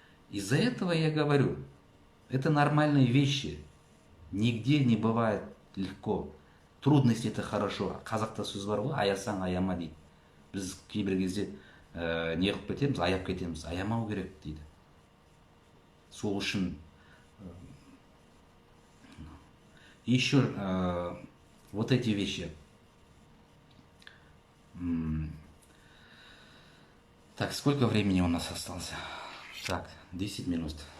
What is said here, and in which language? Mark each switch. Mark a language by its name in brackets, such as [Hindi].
[Russian] Из-за этого я говорю, это нормальные вещи. Нигде не бывает легко. Трудности это хорошо. [Kazakh] Қазақта сөз бар ғой, аясаң аяма дейді. Біз кейбір кезде не қылып кетеміз, аяп кетеміз. Аямау керек дейді. Сол үшін [Russian] еще вот эти вещи. Так, сколько времени у нас осталось? Так, 10 минут.